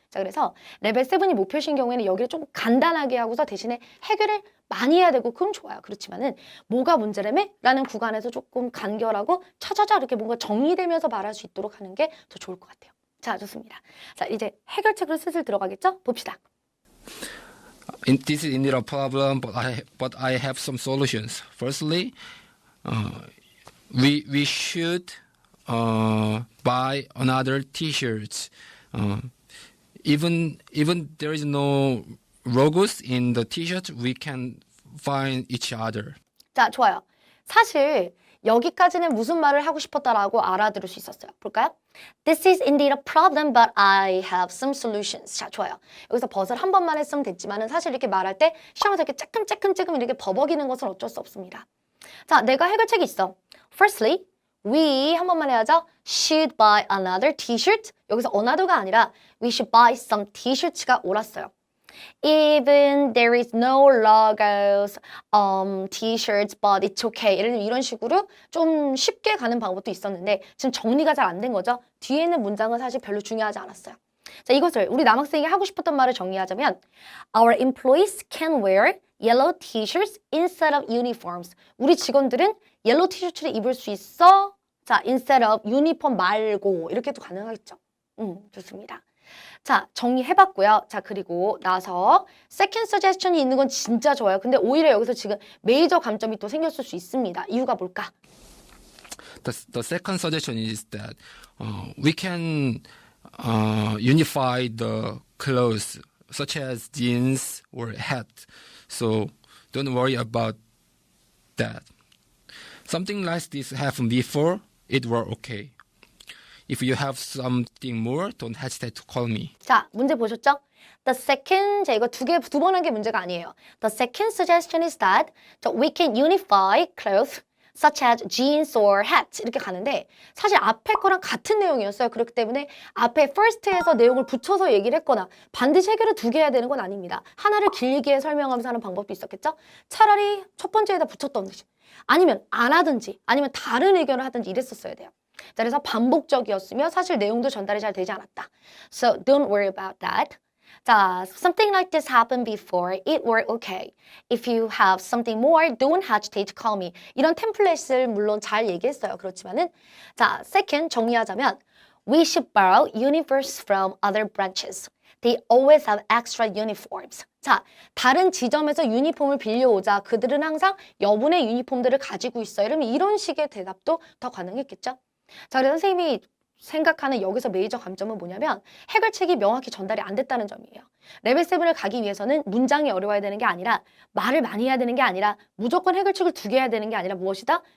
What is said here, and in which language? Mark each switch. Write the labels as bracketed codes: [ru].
[ko] 자, 그래서 레벨 7이 목표신 경우에는 여기를 좀 간단하게 하고서 대신에 해결을 많이 해야 되고 그럼 좋아요. 그렇지만은 뭐가 문제라며? 라는 구간에서 조금 간결하고 차차차 이렇게 뭔가 정리되면서 말할 수 있도록 하는 게 더 좋을 것 같아요. 자, 좋습니다. 자, 이제 해결책으로 슬슬 들어가겠죠? 봅시다. [en] This is indeed a problem, but I have some solutions. Firstly, we should buy another T-shirts. Even there is no logos in the T-shirt, we can find each other. [ko] 자, 좋아요. 사실 여기까지는 무슨 말을 하고 싶었다라고 알아들을 수 있었어요. 볼까요? [en] This is indeed a problem, but I have some solutions. [ko] 자, 좋아요. 여기서 버스를 한 번만 했으면 됐지만은 사실 이렇게 말할 때 시험에서 이렇게 쬐끔 이렇게 버벅이는 것은 어쩔 수 없습니다. 자, 내가 해결책이 있어. [en] Firstly, we [ko] 한 번만 해야죠. [en] Should buy another t-shirt. [ko] 여기서 another가 아니라 [en] we should buy some t-shirts [ko] 가 옳았어요. [en] Even there is no logos, t-shirts, but it's okay. [ko] 예를 들면 이런 식으로 좀 쉽게 가는 방법도 있었는데 지금 정리가 잘 안 된 거죠. 뒤에 있는 문장은 사실 별로 중요하지 않았어요. 자, 이것을 우리 남학생이 하고 싶었던 말을 정리하자면 [en] Our employees can wear yellow t-shirts instead of uniforms. [ko] 우리 직원들은 옐로우 티셔츠를 입을 수 있어. 자, instead of 유니폼 말고 이렇게도 가능하겠죠. 좋습니다. 자, 정리해봤고요. 자, 그리고 나서 [en] second suggestion [ko] 이 있는 건 진짜 좋아요. 근데 오히려 여기서 지금 메이저 감점이 또 생겼을 수 있습니다. 이유가 뭘까? [en] The second suggestion is that we can unify the clothes such as jeans or hat. So don't worry about that. Something like this happened before, it were okay. If you have something more, don't hesitate to call me. [ko] 자, 문제 보셨죠? [en] The second, [ko] 자, 이거 두 번 한 게 문제가 아니에요. [en] The second suggestion is that we can unify clothes such as jeans or hats [ko] 이렇게 가는데 사실 앞에 거랑 같은 내용이었어요. 그렇기 때문에 앞에 first에서 내용을 붙여서 얘기를 했거나 반드시 해결을 두 개 해야 되는 건 아닙니다. 하나를 길게 설명하면서 하는 방법도 있었겠죠? 차라리 첫 번째에다 붙였던지 아니면 안 하든지 아니면 다른 의견을 하든지 이랬었어야 돼요. 자, 그래서 반복적이었으며 사실 내용도 전달이 잘 되지 않았다. [en] So don't worry about that. [ko] 자, [en] something like this happened before. It were okay. If you have something more, don't hesitate to call me. [ko] 이런 템플릿을 물론 잘 얘기했어요. 그렇지만은 자, second 정리하자면 [en] we should borrow uniforms from other branches. They always have extra uniforms. [ko] 자, 다른 지점에서 유니폼을 빌려오자. 그들은 항상 여분의 유니폼들을 가지고 있어요. 이러면 이런 식의 대답도 더 가능했겠죠? 자, 그래서 선생님이 생각하는 여기서 메이저 감점은 뭐냐면 해결책이 명확히 전달이 안 됐다는 점이에요. 레벨 7을 가기 위해서는 문장이 어려워야 되는 게 아니라 말을 많이 해야 되는 게 아니라 무조건 해결책을 두 개 해야 되는 게 아니라 무엇이다?